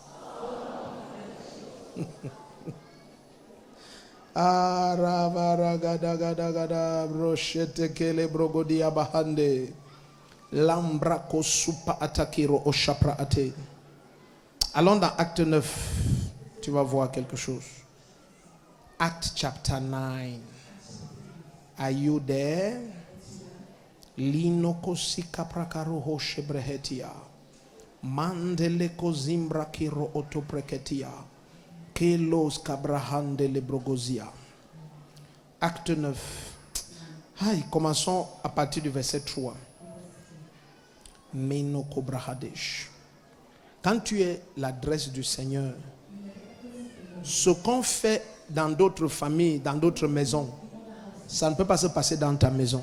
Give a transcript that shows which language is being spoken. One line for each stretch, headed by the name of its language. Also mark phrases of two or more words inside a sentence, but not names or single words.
French: Allons dans Acte 9. Tu vas voir quelque chose.
English: Acte chapter 9. Are you there? Lino kosika prakaro hoshe brehetia. Mandele kozimbra kiro otopreketia. Kelos kabrahande lebrogozia.
French: Acte 9. Aïe, commençons à partir du verset 3. Meno kobrahadesh. Quand tu es l'adresse du Seigneur, ce qu'on fait dans d'autres familles, dans d'autres maisons, ça ne peut pas se passer dans ta maison.